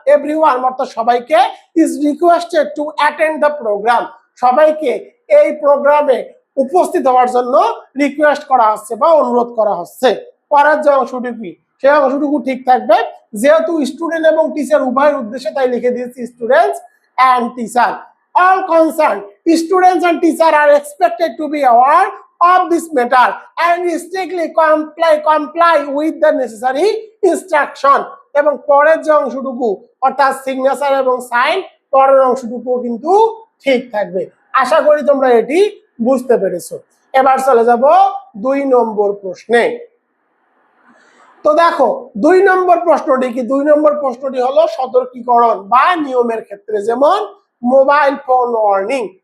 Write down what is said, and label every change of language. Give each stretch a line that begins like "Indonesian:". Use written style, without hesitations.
Bangla: Everyone অর্থাৎ সবাইকে,
English: is requested to attend the programme,
Bangla: সবাইকে এই প্রোগ্রামে উপস্থিত হওয়ার জন্য রিকোয়েস্ট করা হচ্ছে বা অনুরোধ করা হচ্ছে। পরের যে অংশটুকু সেই অংশটুকু ঠিক থাকবে, যেহেতু স্টুডেন্ট এবং টিচার উভয়ের উদ্দেশ্যে তাই লিখে দিয়েছি
English: Students and teacher. All concerned students and teachers are expected to be aware of this matter and strictly comply with the necessary instruction।
Bangla: এবং পরের যে অংশটুকু অর্থাৎ সিগনেচার এবং সাইন, পরের অংশটুকু কিন্তু ঠিক থাকবে। আশা করি তোমরা এটি বুঝতে পেরেছো। এবার চলে যাব 2 নম্বর প্রশ্নে। তো দেখো 2 নম্বর প্রশ্নটি কি? 2 নম্বর প্রশ্নটি হলো সতর্কীকরণ বা নিয়মের ক্ষেত্রে, যেমন মোবাইল ফোন ওয়ার্নিং।